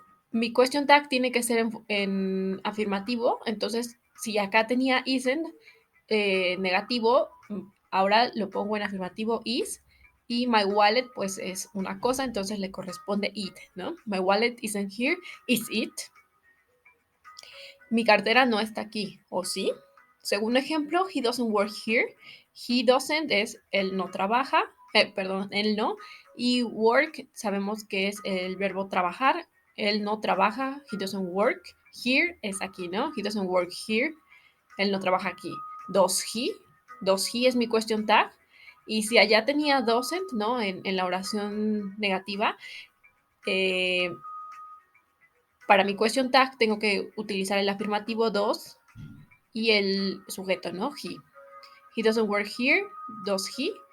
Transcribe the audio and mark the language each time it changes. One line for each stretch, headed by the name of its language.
Spanish: Mi question tag tiene que ser en afirmativo, entonces si acá tenía isn't negativo, ahora lo pongo en afirmativo is y
English: my wallet
Spanish: pues es una cosa, entonces le corresponde it, ¿no?
English: My wallet isn't here, is it?
Spanish: Mi cartera no está aquí, ¿o sí? Segundo ejemplo,
English: he doesn't work here. He doesn't
Spanish: es él no trabaja, perdón, él no. Y work sabemos que es el verbo trabajar. Él no trabaja,
English: he doesn't work.
Spanish: Here es aquí, ¿no?
English: He doesn't work here.
Spanish: Él no trabaja aquí.
English: Does he? Does he
Spanish: es mi question tag. Y si allá tenía doesn't, ¿no? En la oración negativa, para mi question tag tengo que utilizar el afirmativo does y el sujeto, ¿no?
English: He. He doesn't work here, does he?